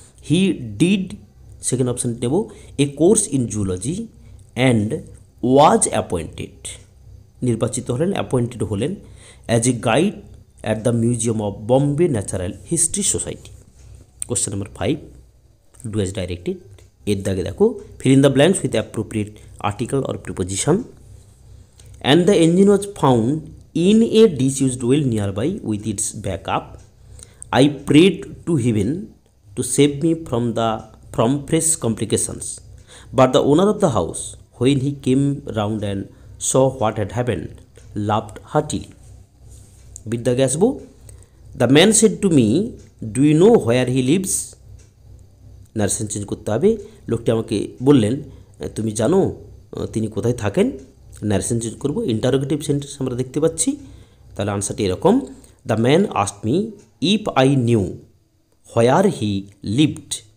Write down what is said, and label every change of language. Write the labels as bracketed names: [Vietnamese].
[English] he did, [Bangla] second অপশানটি নেব [English] a course in zoology and was appointed, [Bangla] নির্বাচিত হলেন, [English] Appointed হলেন as a guide at the museum of Bombay natural history society. Question number 5, do as directed. [Bangla] এর দাগে দেখো [English] Fill in the blanks with appropriate article or preposition. And the engine was found in a disused well nearby with its backup. I prayed to heaven to save me from fresh complications. But the owner of the house, when he came round and saw what had happened, laughed heartily. [Bangla] বিদ্যাগে আসবো। [English] The man said to me, do you know where he lives? [Bangla] Narration change করতে হবে। লোকটি আমাকে বললেন, তুমি জানো তিনি কোথায় থাকেন? নারেশন চেঞ্জ করবো, ইন্টারোগেটিভ সেন্টেন্স আমরা দেখতে পাচ্ছি। তাহলে আনসারটি এরকম, [English] The man asked me if I knew where he lived.